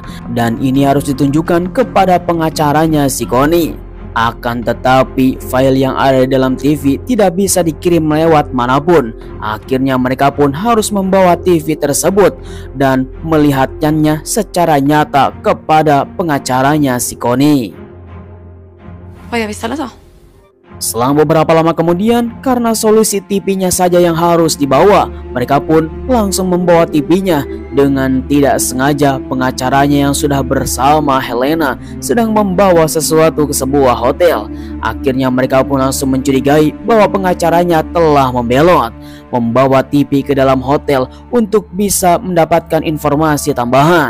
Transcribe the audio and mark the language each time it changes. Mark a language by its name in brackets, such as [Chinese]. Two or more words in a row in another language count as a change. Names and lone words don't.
[Indonesian] Dan ini harus ditunjukkan kepada pengacaranya si Connie. Akan tetapi file yang ada di dalam TV tidak bisa dikirim lewat manapun. Akhirnya mereka pun harus membawa TV tersebut dan melihatnya secara nyata kepada pengacaranya si Connie. [Swedish] Vad gör vi istället då? [Indonesian] Selang beberapa lama kemudian, karena solusi TV-nya saja yang harus dibawa, mereka pun langsung membawa TV-nya. Dengan tidak sengaja, pengacaranya yang sudah bersama Helena sedang membawa sesuatu ke sebuah hotel. Akhirnya mereka pun langsung mencurigai bahwa pengacaranya telah membelot, membawa TV ke dalam hotel untuk bisa mendapatkan informasi tambahan.